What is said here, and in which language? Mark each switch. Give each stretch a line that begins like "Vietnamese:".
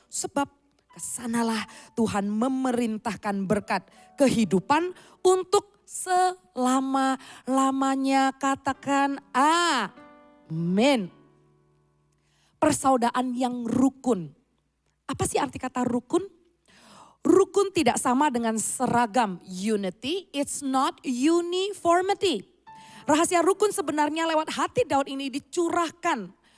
Indonesian: Sebab kesanalah Tuhan memerintahkan berkat kehidupan untuk selama-lamanya. Katakan amin. Persaudaraan yang rukun. Apa sih arti kata rukun? Rukun tidak sama dengan seragam.
English: Unity, it's not uniformity.
Indonesian: Rahasia rukun sebenarnya lewat hati Daud ini dicurahkan.